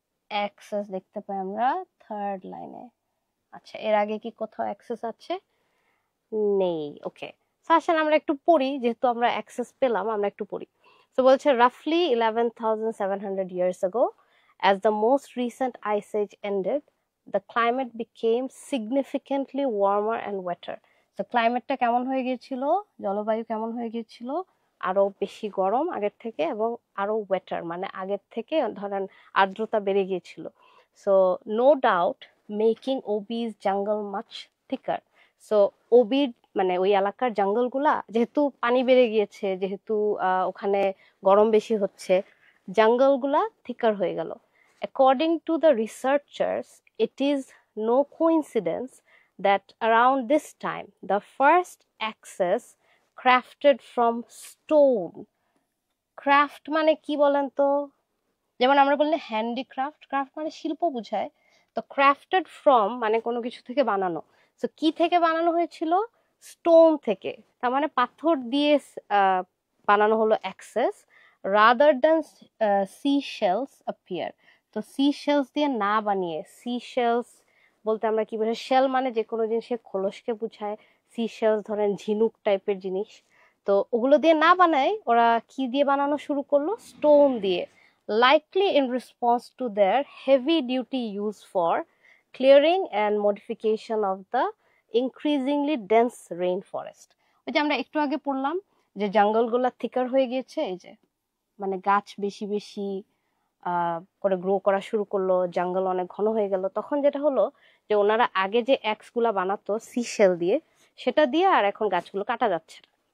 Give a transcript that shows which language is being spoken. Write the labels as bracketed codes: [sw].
[bn] Access দেখতে পাই আমরা third লাইনে। আচ্ছা, এর আগে কি কোথাও অ্যাক্সেস আছে? নেই। ওকে, আসেন আমরা একটু পড়ি, যেহেতু আমরা অ্যাক্সেস পেলাম, আমরা একটু পড়ি। তো বলছে [en] রাফলি 11,700 years ago, as the most recent ice age ended, the climate became significantly warmer and wetter. [bn] তো ক্লাইমেটটা কেমন হয়ে গিয়েছিল, জলবায়ু কেমন হয়ে গিয়েছিল? আরো বেশি গরম আগের থেকে, এবং আরো ওয়েটার মানে আগের থেকে ধরেন আর্দ্রতা বেড়ে গিয়েছিল। [en] So no doubt making ওবিস jungle much thicker. [bn] সো ওবির মানে ওই এলাকার জঙ্গলগুলা, যেহেতু পানি বেড়ে গিয়েছে, যেহেতু ওখানে গরম বেশি হচ্ছে, জঙ্গলগুলা থিকার হয়ে গেল। [en] According to the researchers, it is no coincidence that around this time the first axes crafted from stone. [bn] Craft মানে কি বলেন তো? যেমন আমরা বললে হ্যান্ডিক্রাফট, ক্রাফট মানে শিল্প বোঝায়, তো ক্রাফটেড ফ্রম মানে কোনো কিছু থেকে বানানো। তো কি থেকে বানানো হয়েছিল? স্টোন থেকে, তার মানে পাথর দিয়ে বানানো হলো access, [en] Rather than sea shells appear. [bn] তো সি শেলস দিয়ে না বানিয়ে, সি শেলস বলতে আমরা কি বুঝাই? শেল মানে যে কোনো জিনিসের খোলসকে বুঝায়, সি শেলস ধরেন ঝিনুক টাইপের জিনিস। তো ওগুলো দিয়ে না বানায়, ওরা কি দিয়ে বানানো শুরু করলো? স্টোন দিয়ে, [en] likely in response to their heavy duty use for clearing and modification of the increasingly dense rainforest. [bn] ওই যে আমরা একটু আগে পড়লাম যে জঙ্গলগুলো থিকার হয়ে গিয়েছে, এই যে মানে গাছ বেশি বেশি করে গ্রো করা শুরু করলো, জঙ্গল অনেক ঘন হয়ে গেল, তখন যেটা হলো যে ওনারা আগে যে অ্যাক্স গুলা বানাতো সিশেল দিয়ে, সেটা দিয়ে আর এখন গাছগুলো কাটা যাচ্ছে না।